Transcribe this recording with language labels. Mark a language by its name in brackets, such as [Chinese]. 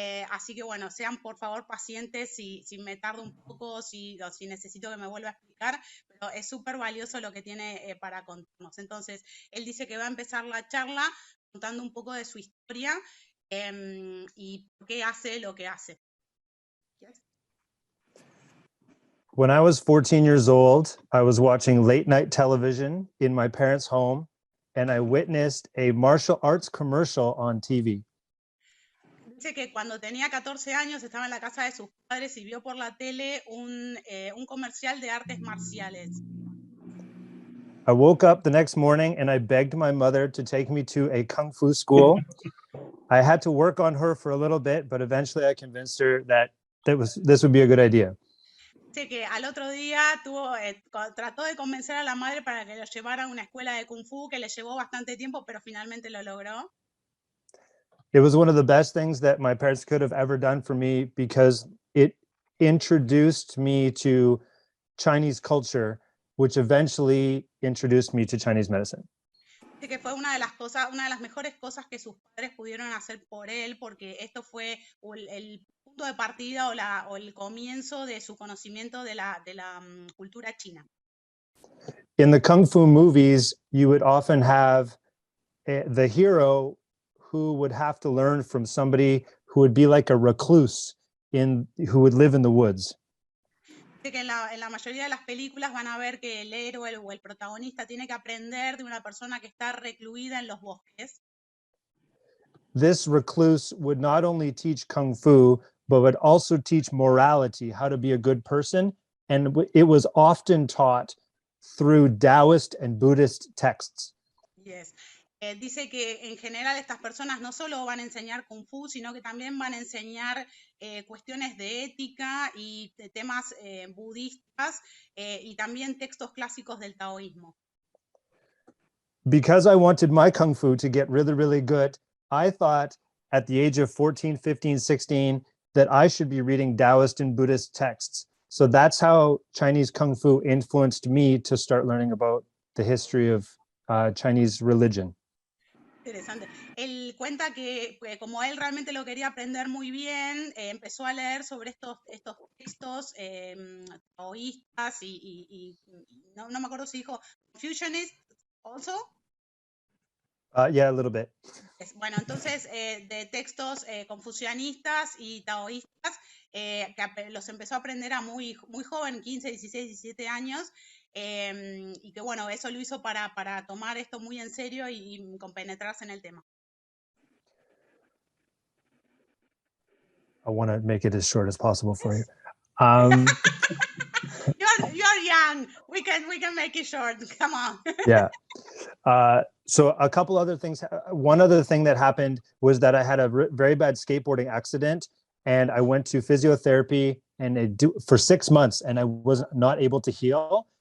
[Spanish] Así que bueno, sean por favor pacientes si me tardo un poco, o si necesito que me vuelva a explicar, pero es súper valioso lo que tiene para contarnos. Entonces, él dice que va a empezar la charla contando un poco de su historia y por qué hace lo que hace. [English] Yes. When I was 14 years old, I was watching late night television in my parents' home, and I witnessed a martial arts commercial on TV. [Spanish] Dice que cuando tenía 14 años estaba en la casa de sus padres y vio por la tele un comercial de artes marciales. [English] I woke up the next morning and I begged my mother to take me to a kung fu school. I had to work on her for a little bit, but eventually I convinced her that this would be a good idea. [Spanish] Dice que al otro día trató de convencer a la madre para que lo llevara a una escuela de kung fu, que le llevó bastante tiempo, pero finalmente lo logró. [English] It was one of the best things that my parents could have ever done for me, because it introduced me to Chinese culture, which eventually introduced me to Chinese medicine. [Spanish] Dice que fue una de las mejores cosas que sus padres pudieron hacer por él, porque esto fue el punto de partida o el comienzo de su conocimiento de la cultura china. [English] In the kung fu movies, you would often have the hero who would have to learn from somebody who would be like a recluse who would live in the woods. [Spanish] Dice que en la mayoría de las películas van a ver que el héroe o el protagonista tiene que aprender de una persona que está recluida en los bosques. [English] This recluse would not only teach Kung Fu, but would also teach morality, how to be a good person. And it was often taught through Taoist and Buddhist texts. Yes. [Spanish] Dice que en general estas personas no solo van a enseñar Kung Fu, sino que también van a enseñar cuestiones de ética y de temas budistas y también textos clásicos del taoísmo. [English] Because I wanted my Kung Fu to get really, really good, I thought at the age of 14, 15, 16, that I should be reading Taoist and Buddhist texts. So that's how Chinese Kung Fu influenced me to start learning about the history of Chinese religion. [Spanish] Interesante. Él cuenta que como él realmente lo quería aprender muy bien, empezó a leer sobre estos textos taoístas y no me acuerdo si dijo [English] Confucianist also. Yeah, a little bit. [Spanish] Bueno, entonces de textos confucianistas y taoístas, que los empezó a aprender a muy joven, 15, 16, 17 años, y que bueno, eso lo hizo para tomar esto muy en serio y compenetrarse en el tema. [English] I want to make it as short as possible for you. You're young. We can make it short. Come on. Yeah. So a couple other things. One other thing that happened was that I had a very bad skateboarding accident, and I went to physiotherapy for 6 months, and I was not able to heal.